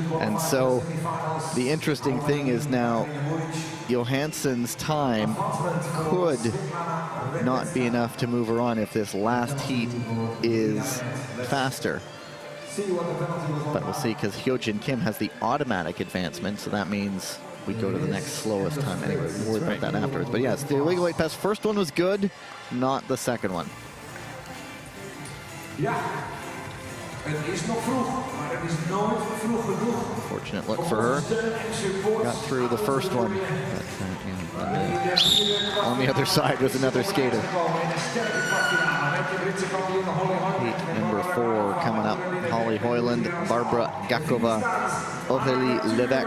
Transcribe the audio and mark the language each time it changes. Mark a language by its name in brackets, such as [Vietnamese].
[English] And so the interesting thing is now Johansson's time could not be enough to move her on if this last heat is faster. But we'll see, because Hyojin Kim has the automatic advancement, so that means we go to the next slowest time anyway. We'll worry about that afterwards. But yes, the illegal late pass, first one was good, not the second one. [Dutch] Ja, het is nog vroeg, maar het is nooit vroeg genoeg. [English] Fortunate look for her. Got through the first one. But, on the other side was another skater. Heat number 4 coming up. Holly Hoyland, Barbara Gakova, Aurélie Levesque.